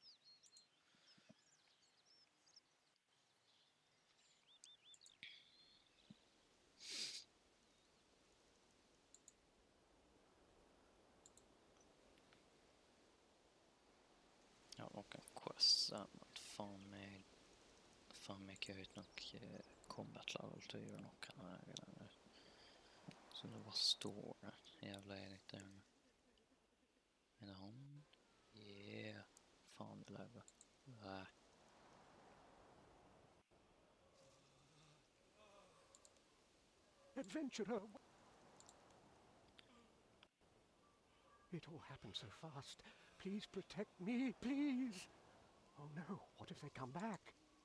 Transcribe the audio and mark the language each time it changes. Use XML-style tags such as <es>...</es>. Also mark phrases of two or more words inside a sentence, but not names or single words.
<no>Ja, noen quests men faen meg ikke høyt nok</no> <en>combat level</en> <no>til å gjøre noe her. Så det bare står det. Jævla Erik der. Er det han? Yeah. Faen, det lever. Nei.</no> <en>Adventurer! It all happened so fast. Please protect me, please! Oh no, what if they come back?</en>